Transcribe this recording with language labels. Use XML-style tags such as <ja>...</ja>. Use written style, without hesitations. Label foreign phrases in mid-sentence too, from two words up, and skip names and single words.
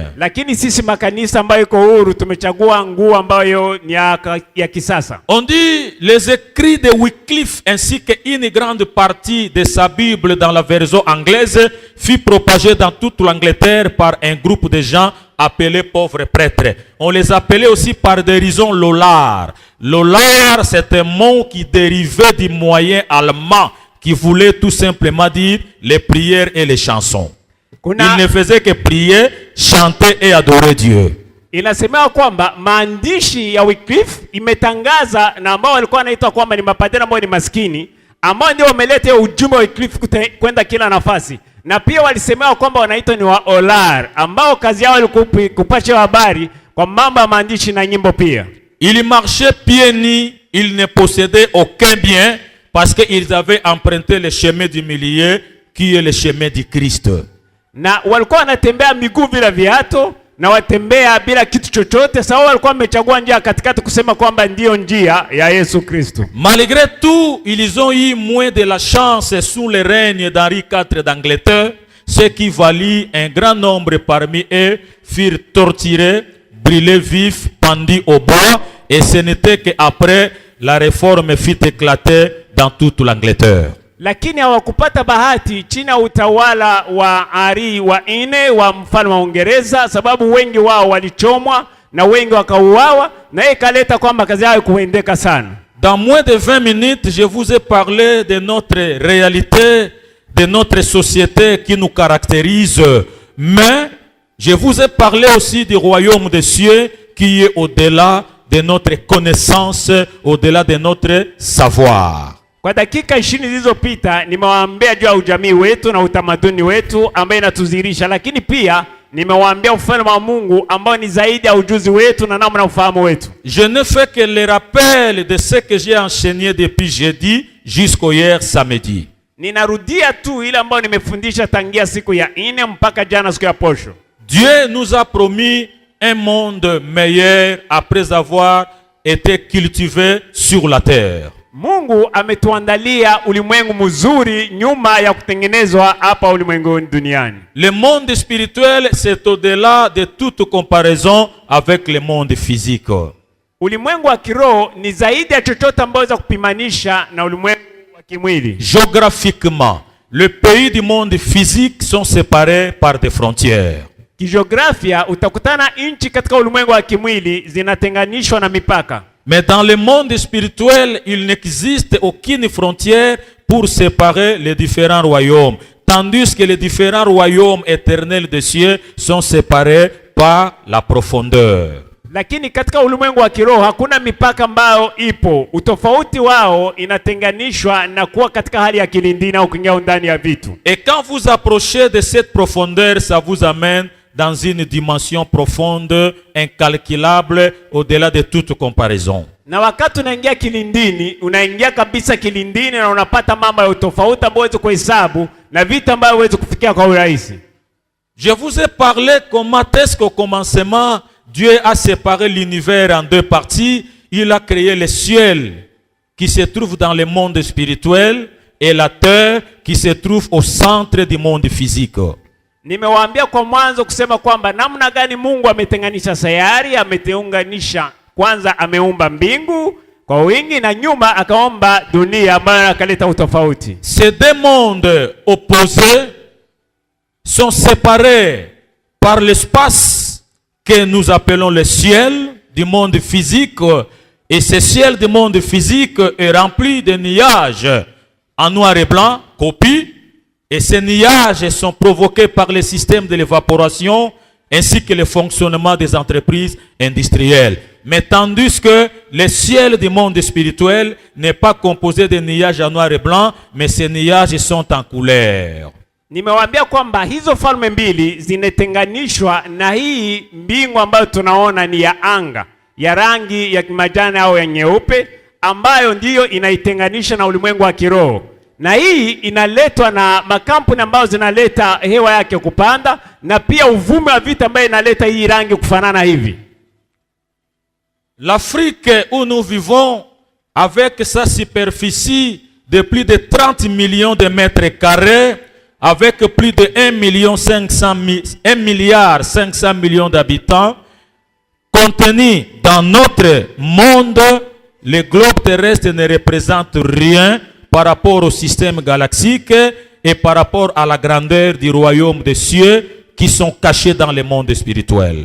<sw>Lakini sisi makanisa ambayo iko huru tumechagua nguo ambayo ni ya kisasa.</sw> <fr>On dit les écrits de Wycliffe ainsi qu'une grande partie de sa Bible dans la version anglaise fut propagée dans toute l'Angleterre par un groupe de gens appelés pauvres prêtres. On les appelait aussi par dérision lollards. Lollard, c'est un mot qui dérivait du moyen allemand qui voulait tout simplement dire les prières et les chansons. Il ne faisait que prier, chanter et adorer Dieu.</fr> <sw>Inasemewa kwamba maandishi ya Wycliffe imetangaza na ambao walikuwa wanaitwa kwamba ni mapadri ambao ni maskini, ambao ndio wameleta ujumbe wa Wycliffe kwenda kila nafasi. Na pia walisemewa kwamba wanaitwa ni wa Olar, ambao kazi yao ilikuwa kupasha habari kwa mambo ya maandishi na nyimbo pia.</sw> <fr>Ils marchaient pieds nus, ils ne possédaient aucun bien parce qu'ils avaient emprunté le chemin du milieu qui est le chemin du Christ.</fr> <sw>Na walikuwa wanatembea miguu bila viatu na watembea bila kitu chochote, sababu walikuwa wamechagua njia katikati kusema kwamba ndiyo njia ya Yesu Kristo.</sw> <fr>Malgré tout, ils ont eu moins de la chance sous le règne d'Henri IV d'Angleterre, ce qui valut un grand nombre parmi eux furent torturés, brûlés vifs, pendus au bois, et ce n'était qu'après la réforme fut éclatée dans toute l'Angleterre.</fr> <sw>Lakini hawakupata bahati chini ya utawala wa Henri wa nne wa mfalme wa Uingereza, sababu wengi wao walichomwa na wengi wakauawa, na ikaleta kwamba kazi yao kuendeka sana.</sw> <fr>Dans moins de 20 minutes, je vous ai parlé de notre réalité, de notre société qui nous caractérise, mais je vous ai parlé aussi du royaume des cieux qui est au-delà de notre connaissance, au-delà de notre savoir.</fr> <sw>Kwa dakika 20 zilizopita nimewaambia juu ya ujamii wetu na utamaduni wetu ambaye inatuzirisha, lakini pia nimewaambia ufalme wa Mungu ambao ni zaidi ya ujuzi wetu na namna ufahamu wetu.</sw> <fr>Je ne fais que le rappel de ce que j'ai enseigné depuis jeudi jusqu'au hier samedi.</fr> <sw>Ninarudia tu ile ambayo nimefundisha tangia siku ya 4 mpaka jana siku ya posho.</sw> <fr>Dieu nous a promis un monde meilleur après avoir été cultivé sur la terre.</fr> <sw>Mungu ametuandalia ulimwengu mzuri nyuma ya kutengenezwa hapa ulimwenguni duniani.</sw> <fr>Le monde spirituel, c'est au-delà de toute comparaison avec le monde physique.</fr> <sw>Ulimwengu wa kiroho ni zaidi ya chochote ambacho kupimanisha na ulimwengu wa kimwili.</sw> <fr>Géographiquement, les pays du monde physique sont séparés par des frontières.</fr> <sw>Kijiografia utakutana nchi katika ulimwengu wa kimwili zinatenganishwa na mipaka.</sw> <fr>Mais dans le monde spirituel, il n'existe aucune frontière pour séparer les différents royaumes, tandis que les différents royaumes éternels des cieux sont séparés par la profondeur.</fr> <sw>Lakini katika ulimwengu wa kiroho hakuna mipaka ambayo ipo. Utofauti wao inatenganishwa na kuwa katika hali ya kilindini au kuingia ndani ya vitu.</sw> <fr>Et quand vous approchez de cette profondeur, ça vous amène dans une dimension profonde, incalculable, au-delà de toute comparaison.</fr> <sw>Na wakati unaingia kilindini, unaingia kabisa kilindini na unapata mambo ya utofauti ambayo huwezi kuhesabu na vitu ambavyo huwezi kufikia kwa urahisi.</sw> <fr>Je vous ai parlé comment est-ce qu'au commencement, Dieu a séparé l'univers en deux parties. Il a créé le ciel qui se trouve dans le monde spirituel et la terre qui se trouve au centre du monde physique.</fr> <sw>Nimewaambia kwa mwanzo kusema kwamba namna gani Mungu ametenganisha sayari, ameteunganisha kwanza, ameumba mbingu kwa wingi na nyuma akaomba dunia ambayo akaleta utofauti.</sw> <fr>Ces deux mondes opposés sont séparés par l'espace que nous appelons le ciel du monde physique, et ce ciel du monde physique est rempli de nuages en noir et blanc, copie. Et ces nuages sont provoqués par le système de l'évaporation ainsi que le fonctionnement des entreprises industrielles. Mais tandis que le ciel du monde spirituel n'est pas composé de nuages en noir et blanc, mais ces nuages sont en couleur.</fr> <sw>Nimewaambia kwamba hizo falme mbili zinetenganishwa na hii mbingu ambayo tunaona ni ya anga ya rangi ya majani au ya nyeupe, ambayo ndiyo inaitenganisha na ulimwengu wa kiroho. Na hii inaletwa na makampuni ambayo zinaleta hewa yake kupanda, na pia uvumi wa vita ambayo inaleta hii rangi kufanana hivi.</sw> <fr>L'Afrique où nous vivons, avec sa superficie de plus de 30 millions de mètres carrés, avec plus de 1,5 milliard d'habitants, contenu dans notre monde, le globe terrestre ne représente rien par rapport au système galactique et par rapport à la grandeur du royaume des cieux qui sont cachés dans le monde spirituel.</fr>